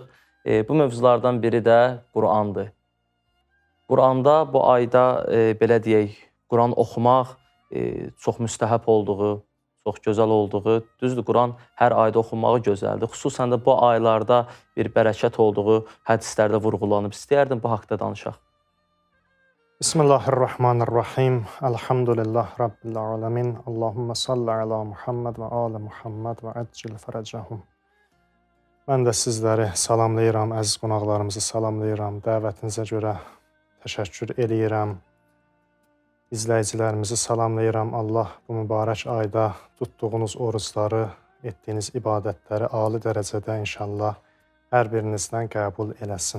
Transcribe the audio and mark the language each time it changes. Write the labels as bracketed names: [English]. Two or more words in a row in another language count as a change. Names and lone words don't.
[Azerbaijani] Bu mövzulardan biri də Qurandır. Quranda bu ayda belə deyək, Quran oxumaq çox müstəhəb olduğu, çox gözəl olduğu, düzdür, Quran hər ayda oxunmağı gözəldir. Xüsusən də bu aylarda bir bərəkət olduğu hədislərdə vurğulanıb. İstəyərdim bu haqda danışaq. Bismillahirrahmanirrahim. [Arabic] الحمد لله رب العالمين. اللهم صل على محمد وآل محمد وعجل فرجهم. [Azerbaijani] Mən də sizləri salamlayıram, əziz qonaqlarımızı salamlayıram. Dəvətinizə görə təşəkkür eləyirəm. İzləyicilərimizi salamlayıram. Allah bu mübarək ayda tutduğunuz orucları, etdiyiniz ibadətləri ali dərəcədə inşallah hər birinizdən qəbul eləsin.